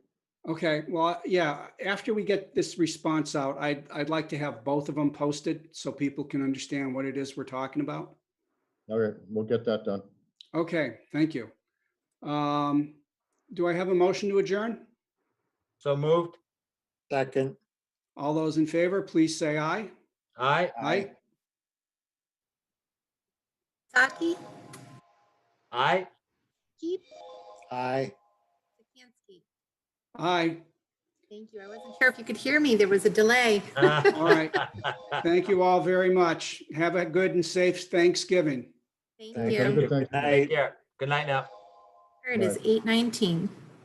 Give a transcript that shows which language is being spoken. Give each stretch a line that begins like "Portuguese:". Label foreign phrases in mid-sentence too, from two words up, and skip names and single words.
English: Okay, well, yeah, after we get this response out, I'd like to have both of them posted so people can understand what it is we're talking about. All right, we'll get that done. Okay, thank you. Do I have a motion to adjourn? So moved. Second. All those in favor, please say aye. Aye. Aye. Saki, Aye. Keep, Aye. Sikansky. Aye. Thank you. I wasn't sure if you could hear me. There was a delay. All right. Thank you all very much. Have a good and safe Thanksgiving. Thank Thank you. Have a good Good Thanksgiving. night. Take care. Good night now. It is 8:19.